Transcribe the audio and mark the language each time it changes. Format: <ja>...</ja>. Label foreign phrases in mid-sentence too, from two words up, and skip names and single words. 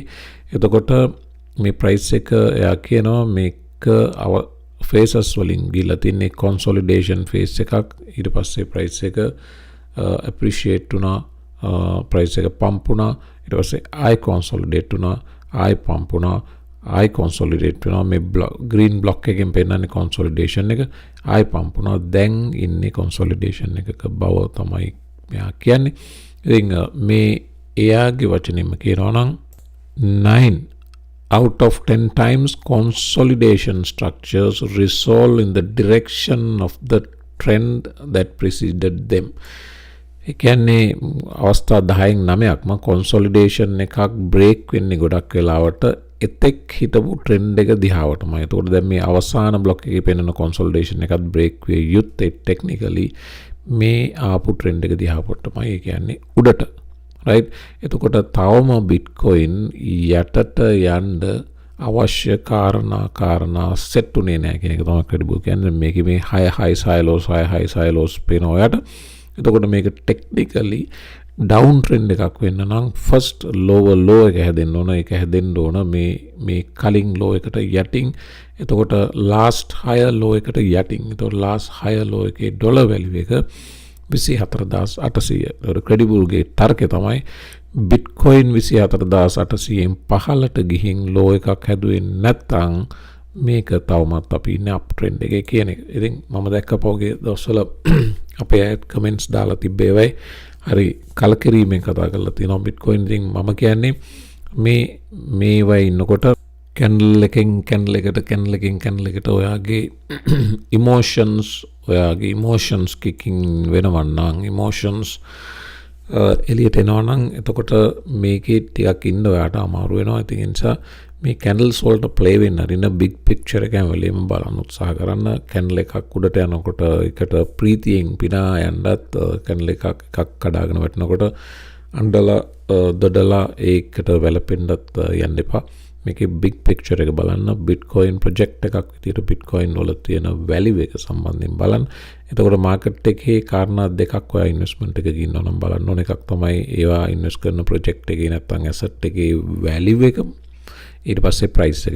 <si>එතකොට මේ price එක එයා කියනවා මේක phases වලින් ගිහලා තින්නේ</si> <en>consolidation phase</en> <si>එකක්. ඊට පස්සේ price එක appreciate වුණා, price එක pump වුණා. ඊට පස්සේ ආයි consolidate වුණා, ආයි pump වුණා. I consolidate වෙනවා මේ</si> <en>green block</en> <si>එකෙන් පෙන්නන්නේ consolidation එක I pump වුණා දැන් ඉන්නේ consolidation එකක බව තමයි මෙයා කියන්නේ ඉතින් මේ එයාගේ වචනෙම කියනවා නම්</si> <en>9 out of 10 times consolidation structures resolve in the direction of the trend that preceded them</en> <si>ඒ කියන්නේ අවස්ථා 10න් 9ක්ම consolidation එකක් break වෙන්නේ ගොඩක් වෙලාවට එතෙක් හිටපු ට්‍රෙන්ඩ් එක දිහාවටමයි. ඒතකොට දැන් මේ අවසාන බ්ලොක් එකේ පෙනෙන consolidation එකත් break විය යුත්තේ technically මේ ආපු ට්‍රෙන්ඩ් එක දිහාවටමයි. ඒ කියන්නේ උඩට. right? එතකොට තවම Bitcoin යටට යන්න අවශ්‍ය කාරණා set උනේ නැහැ කියන එක තමයි credible කියන්නේ. මේකේ මේ</si> <en>high high lows</en> <si>පේනවා යට. එතකොට මේක technically</si> <en>down trend</en> <si>එකක් වෙන්න නම්</si> <en>first lower low</en> <si>එක හැදෙන්න ඕන ඒක හැදෙන්න ඕන මේ කලින් low එකට යටින් එතකොට</si> <en>last higher low</en> <si>එකට යටින් එතකොට</si> <en>last higher low</en> <si>එකේ</si> <en>dollar value</en> <si>එක 24800 ඒතකොට credible ගේ තර්කය තමයි Bitcoin 24800න් පහළට ගිහින් low එකක් හැදුවේ නැත්නම් මේක තවමත් අපි ඉන්නේ</si> <en>up trend</en> <si>එකේ කියන එක. ඉතින් මම දැක්ක පොගේ දවස්වල අපේ අය කමෙන්ට්ස් දාලා තිබ්බේ වෙයි හරි කලකිරීමෙන් කතා කරලා තියෙනවා Bitcoin ඉතින් මම කියන්නේ මේවා ඉන්නකොට candle එකට ඔයාගේ</si> <en>emotions kicking</en> <si>වෙනවා නම් emotions එළියට එනවා නම් එතකොට මේකේ ටිකක් ඉන්න ඔයාට අමාරු වෙනවා ඉතින් ඒ නිසා මේ candles වලට play වෙන්න අරින</si> <en>big picture</en> <si>එක හැමලෙම බලන්න උත්සාහ කරන්න candle එකක් උඩට යනකොට එකට ප්‍රීතියෙන් පිනා යන්නත් candle එකක් කඩාගෙන වැටෙනකොට අඬලා දොඩලා ඒකට වැළපෙන්නත් යන්න එපා මේකේ</si> <en>big picture</en> <si>එක බලන්න Bitcoin project එකක් විදියට Bitcoin වල තියෙන value එක සම්බන්ධයෙන් බලන්න එතකොට market එකේ කාරණා දෙකක් ඔයා investment එකක ඉන්නවා නම් බලන්න ඕන එකක් තමයි ඒවා invest කරන project එකේ නැත්නම් asset එකේ value එක ඊට පස්සේ price එක.</si>